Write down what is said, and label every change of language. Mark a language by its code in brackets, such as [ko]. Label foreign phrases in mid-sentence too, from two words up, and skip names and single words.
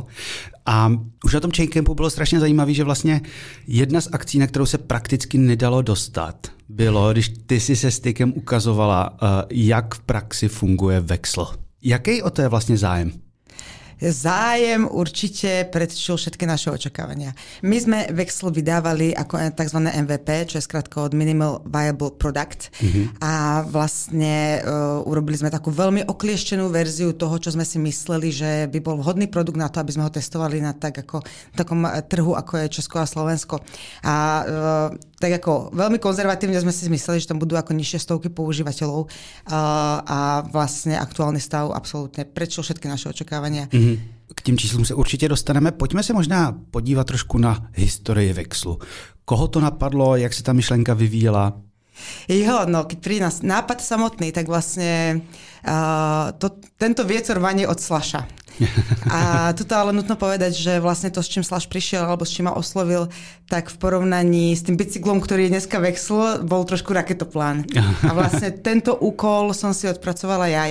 [cs] A už na tom Chaincampu bylo strašně zajímavé, že vlastně jedna z akcí, na kterou se prakticky nedalo dostat, bylo, když ty si se Stykem ukazovala, jak v praxi funguje Vexl. Jaký o to je vlastně zájem? [sk] Zájem určite predčil všetky naše očakávania. My sme Vexl vydávali ako tzv. MVP, čo je skrátka od [en] Minimal Viable Product. [sk] A vlastne urobili sme takú veľmi oklieštenú verziu toho, čo sme si mysleli, že by bol vhodný produkt na to, aby sme ho testovali na takom trhu, ako je Česko a Slovensko. A tak ako veľmi konzervatívne sme si mysleli, že tam budú ako nižšie stovky používateľov a vlastne aktuálny stav absolútne predčil všetky naše očakávania. [cs] K těm číslům se určitě dostaneme. Pojďme se možná podívat trošku na historii Vexlu. Koho to napadlo, jak se ta myšlenka vyvíjela? Jo, [sk] no keď príde nás nápad samotný, tak vlastne tento vietor vanie od Slasha. A tuto ale nutno povedať, že vlastne to, s čím Slash prišiel alebo s čím ma oslovil, tak v porovnaní s tým bicyklom, ktorý je dneska Vexl, bol trošku raketoplán. A vlastne tento úkol som si odpracovala ja.